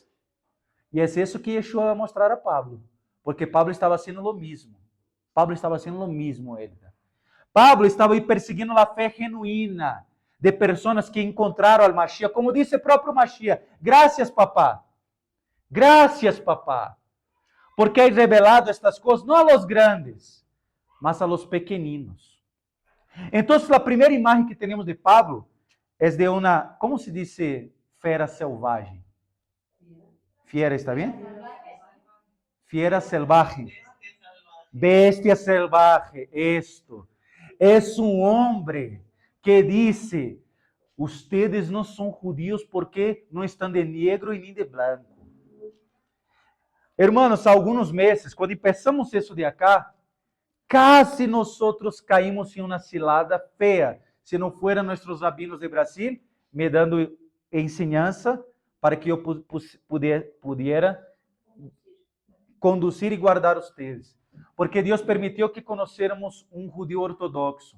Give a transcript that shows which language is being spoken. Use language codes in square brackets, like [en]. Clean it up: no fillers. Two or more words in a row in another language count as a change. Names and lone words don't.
[pt] E é isso que Yeshua vai mostrar a Pablo. Porque Pablo estava sendo o mesmo. Pablo estava sendo o mesmo. Pablo estava perseguindo a fé genuína de pessoas que encontraram [es] al Mashiach, [pt] como disse o próprio Mashiach. Graças, papá. Graças, papá. Porque [es] hay revelado estas [pt] coisas, não [es] a los grandes, [pt] mas [es] a los pequeninos. [pt] Então, a primeira imagem que temos de Pablo é de uma, como se diz, fera selvagem? Fiera, está bem? Fiera selvagem. Bestia selvagem. Esto. É um homem que disse: ustedes não são judíos porque não estão de negro e nem de branco. Hermanos, há alguns meses, quando começamos isso de acá, casi nós caímos em uma cilada feia, se não foram nossos rabinos de Brasil me dando ensinança para que eu pudiera conduzir e guardar vocês. Porque Deus permitiu que conhecêssemos um judeu ortodoxo.